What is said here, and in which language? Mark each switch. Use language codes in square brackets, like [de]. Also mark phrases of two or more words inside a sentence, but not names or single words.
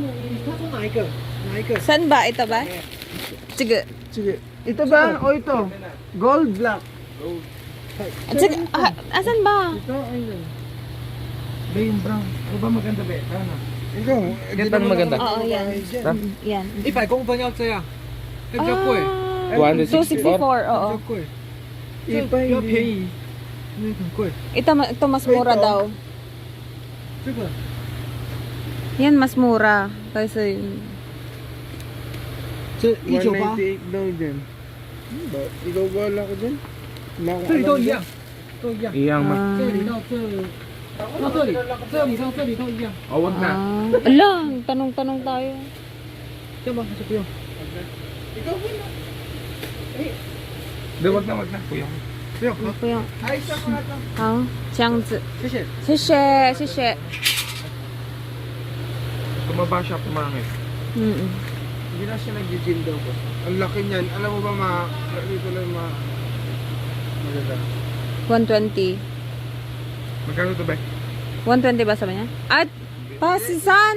[tl] Saan ba? Ito ba? Sige. Sige. Ito ba o ito? [en] Gold black. [tl] Gold. Sige. Asan ba? Ito ayun. Be, yung brown. Ano ba maganda, be? Ano? Ikaw. Ganda na maganda. Oo, yan. Yan. [zh] 100公分要这样，那比较贵， [tl] 264, oo. [zh] 比较贵。比较便宜，那很贵。 [tl] Ito mas mura Ito. daw. [zh] 这个 [tl] Yan, mas mura. Kasi, [zh] 这198， [tl] daw dyan. Ikaw wala ko dyan. [zh] 这里都一样，都一样。 [tl] Iyang ma. [zh] 这里到这，到这里，这里到这里都一样。 [tl] Oh, wag na. ala, tanong-tanong tayo. [zh] 要吗？还是不用？ [tl] Ikaw wala. Hindi, wag na. Kuya. Ano po yung, Ayos ako na ito. [zh] 好，这样子。谢谢。谢谢，谢谢。 [tl] Tumaba siya, pumangit. Mm. Hindi na siya nag-gym daw ba? Ang laki niyan. Alam mo ba dito lang maganda. 120. Magkano to, be? 120 ba sabi niya? At, pasisan.